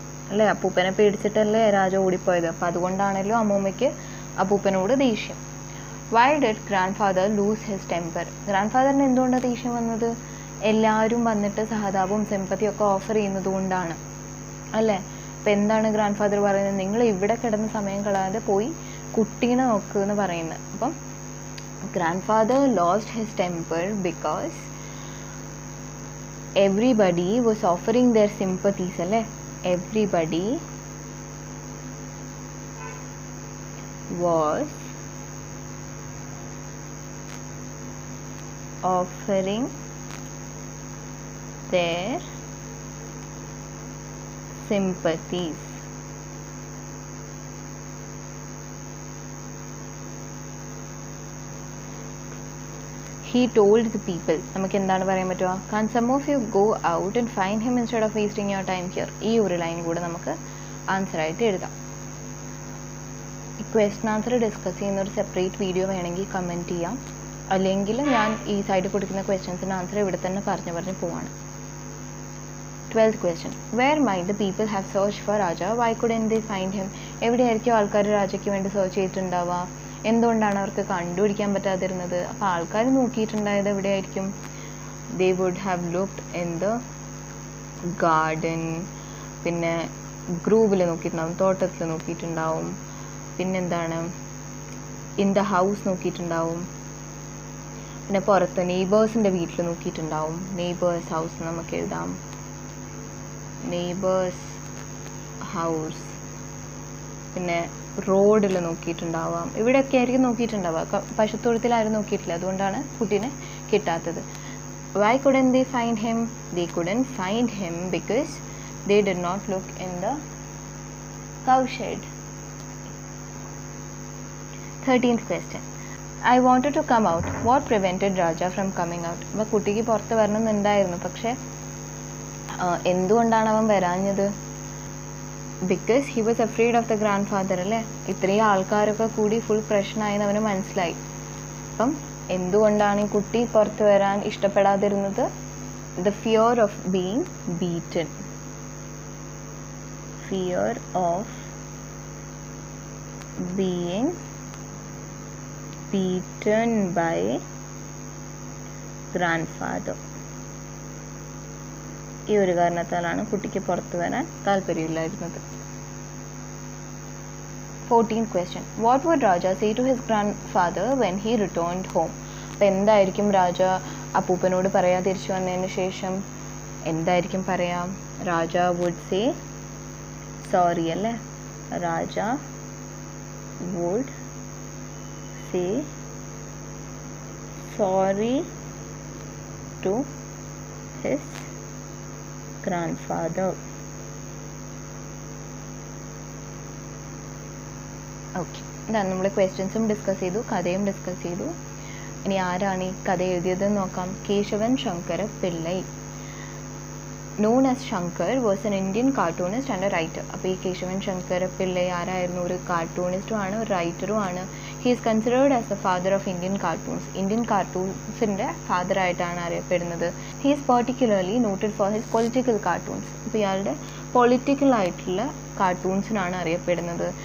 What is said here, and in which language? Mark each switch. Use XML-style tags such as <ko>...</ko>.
<ml>അല്ലേ? അപ്പൂപ്പനെ പേടിച്ചിട്ടല്ലേ രാജ ഓടിപ്പോയത്. അപ്പം അതുകൊണ്ടാണല്ലോ അമ്മൂമ്മയ്ക്ക് അപ്പൂപ്പനോട് ദേഷ്യം.</ml> <en>Why did grand father lose his temper?</en> <ml>Grand ഫാദറിന് എന്തുകൊണ്ടാണ് ദേഷ്യം വന്നത്? എല്ലാവരും വന്നിട്ട് സഹതാപവും സിമ്പത്തിയും ഒക്കെ ഓഫർ ചെയ്യുന്നത് കൊണ്ടാണ് അല്ലേ? അപ്പം എന്താണ് ഗ്രാൻഡ് ഫാദർ പറയുന്നത്? നിങ്ങൾ ഇവിടെ കിടന്ന് സമയം കളയാതെ പോയി കുട്ടീനെ നോക്കുക എന്ന് പറയുന്നത്.</ml> <en>അപ്പം grandfather lost his temper because everybody was offering their sympathies alle. Everybody was offering their sympathies. He told the people.</en> <ml>നമുക്ക് എന്താണ് പറയാൻ പറ്റുക?</ml> <en>Can some of you go out and find him instead of wasting your time here?</en> <ml>ഈ ഒരു line കൂടെ നമുക്ക് answer ആയിട്ട് എഴുതാം. ഈ ക്വസ്റ്റ്യൻ ആൻസർ ഡിസ്കസ് ചെയ്യുന്ന ഒരു സെപ്പറേറ്റ് വീഡിയോ വേണമെങ്കിൽ കമൻറ്റ് ചെയ്യാം. അല്ലെങ്കിൽ ഞാൻ ഈ സൈഡിൽ കൊടുക്കുന്ന ക്വസ്റ്റ്യൻസിൻ്റെ ആൻസർ ഇവിടെ തന്നെ പറഞ്ഞു പോവാണ്.</ml> <en>12th question. Where might the people have searched for Raja? Why couldn't they find him?</en> <ml>എവിടെയായിരിക്കും ആൾക്കാർ രാജയ്ക്ക് വേണ്ടി സെർച്ച് ചെയ്തിട്ടുണ്ടാവുക? എന്തുകൊണ്ടാണ് അവർക്ക് കണ്ടുപിടിക്കാൻ പറ്റാതിരുന്നത്? അപ്പോൾ ആൾക്കാർ നോക്കിയിട്ടുണ്ടായത് എവിടെയായിരിക്കും?</ml> <en>They would have looked in the garden.</en> <ml>പിന്നെ ഗ്രൂവിൽ നോക്കിയിട്ടുണ്ടാവും, തോട്ടത്തിൽ നോക്കിയിട്ടുണ്ടാവും. പിന്നെന്താണ്, ഇൻ ദ ഹൗസ് നോക്കിയിട്ടുണ്ടാവും. പിന്നെ പുറത്ത് നെയ്ബേഴ്സിൻ്റെ വീട്ടിൽ നോക്കിയിട്ടുണ്ടാവും. നെയ്ബേഴ്സ് ഹൗസ് നമുക്ക് എഴുതാം. Neighbours house. പിന്നെ റോഡിൽ നോക്കിയിട്ടുണ്ടാവാം. ഇവിടെയൊക്കെ ആയിരിക്കും നോക്കിയിട്ടുണ്ടാവുക. പശുത്തൊഴുത്തിലാരും നോക്കിയിട്ടില്ല, അതുകൊണ്ടാണ് കുട്ടീനെ കിട്ടാത്തത്.</ml> <en>Why couldn't they find him? They couldn't find him because they did not look in the cow shed. 13th question. I wanted to come out. What prevented Raja from coming out?</en> <ml>അപ്പോൾ കുട്ടിക്ക് പുറത്ത് വരണമെന്നുണ്ടായിരുന്നു, പക്ഷേ എന്തുകൊണ്ടാണ് അവൻ വരാഞ്ഞത്?</ml> <en>Because he was afraid of the grand father അല്ലേ?</en> <ml>ഇത്രയും ആൾക്കാരൊക്കെ കൂടി ഫുൾ പ്രശ്നമായെന്ന് അവന് മനസ്സിലായി. അപ്പം എന്തുകൊണ്ടാണ് ഈ കുട്ടി പുറത്ത് വരാൻ ഇഷ്ടപ്പെടാതിരുന്നത്?</ml> <en>The fear of being beaten. Fear of being beaten by grandfather.</en> <ml>ഈ ഒരു കാരണത്താലാണ് കുട്ടിക്ക് പുറത്തു വരാൻ താല്പര്യമില്ലായിരുന്നത്.</ml> <en>14th question. What would Raja say to his grandfather when he returned home?</en> <ml>അപ്പോൾ എന്തായിരിക്കും രാജ അപ്പൂപ്പനോട് പറയാ തിരിച്ചു വന്നതിന് ശേഷം? എന്തായിരിക്കും പറയാം? രാജ</ml> <en>would say sorry</en> <ml>അല്ലേ?</ml> <en>Raja would say sorry to his grandfather.</en> <ml>Okay, ഇതാണ് നമ്മൾ ക്വസ്റ്റ്യൻസും ഡിസ്കസ് ചെയ്തു, കഥയും ഡിസ്കസ് ചെയ്തു. ഇനി ആരാണ് ഈ കഥ എഴുതിയതെന്ന് നോക്കാം.</ml> <en>Keshavan Shankara Pillai, known as Shankar, was an Indian cartoonist and a writer.</en> <ml>അപ്പോൾ ഈ കേശവൻ ശങ്കര പിള്ളൈ ആരായിരുന്നു? ഒരു കാർട്ടൂണിസ്റ്റും ആണ്, ഒരു റൈറ്ററും ആണ്.</ml> <en>He is considered as a father of Indian cartoons.</en> <ml>Indian കാർട്ടൂൺസിൻ്റെ ഫാദറായിട്ടാണ് അറിയപ്പെടുന്നത്.</ml> <en>He is particularly noted for his political cartoons.</en> <ml>അപ്പോൾ ഇയാളുടെ പൊളിറ്റിക്കലായിട്ടുള്ള കാർട്ടൂൺസിനാണ് അറിയപ്പെടുന്നത്.</ml>